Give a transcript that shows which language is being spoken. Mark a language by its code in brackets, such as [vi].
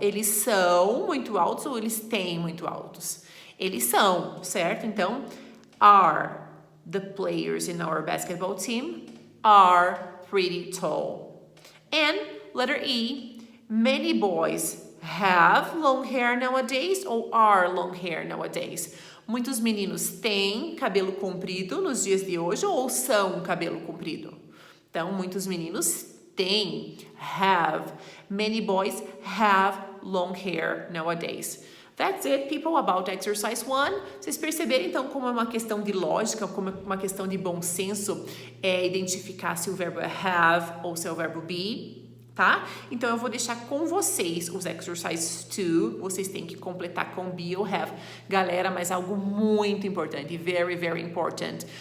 [pt] Eles são muito altos ou eles têm muito altos? Eles são, certo? Então, are. [en] The players in our basketball team are pretty tall. And letter E, many boys have long hair nowadays or are long hair nowadays. [pt] Muitos meninos têm cabelo comprido nos dias de hoje ou são cabelo comprido? Então, muitos meninos têm, have. [en] Many boys have long hair nowadays. That's it, people, about exercise 1. [pt] Vocês perceberam, então, como é uma questão de lógica, como é uma questão de bom senso identificar se o verbo é have ou se é o verbo be, tá? Então, eu vou deixar com vocês os exercises 2. Vocês têm que completar com be ou have. Galera, mas algo muito importante, [en] very, very important.